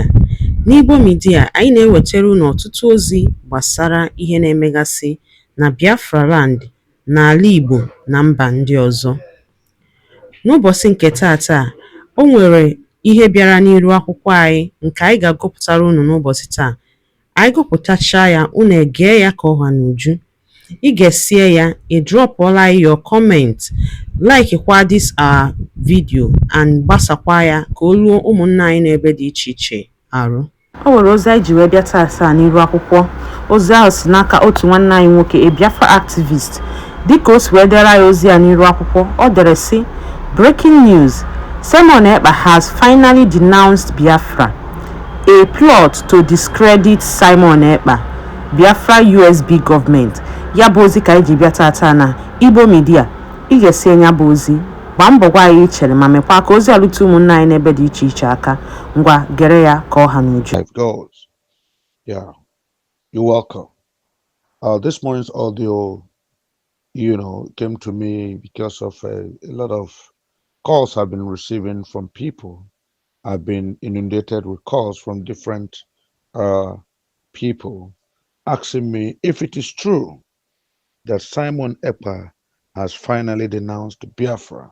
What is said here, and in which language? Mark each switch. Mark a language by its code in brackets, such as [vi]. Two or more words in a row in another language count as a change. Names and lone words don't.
[ig] N'Igbo Media, anyị na-ewetara unu ọtụtụ ozi gbasara ihe na-emegasị na Biafra land, n'ala Igbo na mba ndị ọzọ. N'ụbọchị nke taata, o nwere ihe bịara n'iru akwụkwọ anyị nke anyị ga-agụpụtara unu n'ụbọchị taa. Anyị gụpụtachaa ya, unu egee ya ka ọha n'uju. Ị ga-esie ya, ị drọpụọla [en] your comment, like [ig] kwa [en] this our video [ig] and gbasakwa ya ka o ruo ụmụnna anyị n'ebe dị iche iche arụ. O nwere ozi anyị ji wee bịa taa n'iru akwụkwọ. Ozi ahụ si n'aka otu nwanne anyị nwoke, [en] a Biafra activist. [ig] Dịka o si wee dere anyị ozi a n'iru akwụkwọ, ọ dere sị: [en] breaking news, Simon Ekpa has finally denounced Biafra. A plot to discredit Simon Ekpa, Biafra USB government. [ig] Ya bụ ozi ka anyị ji bịa taa na Igbo Media. Ị ga-esi nya bụ ozi, gbaa mbọ gwa anyị chere ma mekwa ka ozi alụtụ ụmụnna anyị n'ebe dị iche iche aka. Ngwa gere ya ka ọha n'uju. [en] Life goes. Yeah, you're welcome. This morning's audio, came to me because of a lot of calls I've been receiving from people. I've been inundated with calls from different people asking me if it is true that Simon Ekpa has finally denounced Biafra.